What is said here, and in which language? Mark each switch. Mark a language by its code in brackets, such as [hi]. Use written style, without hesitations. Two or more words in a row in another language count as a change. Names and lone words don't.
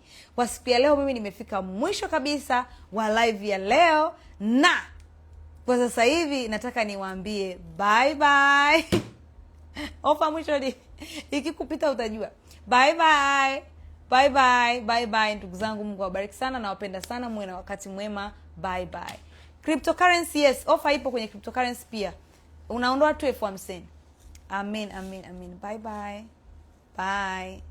[sw] Kwa siku ya leo mimi nimefika mwisho kabisa wa live ya leo, na kwa sasa hivi nataka niwaambie [en] bye bye. [sw] Ofa mwisho ikikupita utajua. [en] Bye bye. Bye bye. Bye bye [sw] ndugu zangu, Mungu awabariki sana, nawapenda sana, muwe na wakati mwema. [en] Bye bye. Cryptocurrency, yes, [sw] ofa ipo kwenye cryptocurrency pia. Unaondoa tu 50,000. Amen, amen, amen. [en] Bye bye. Bye.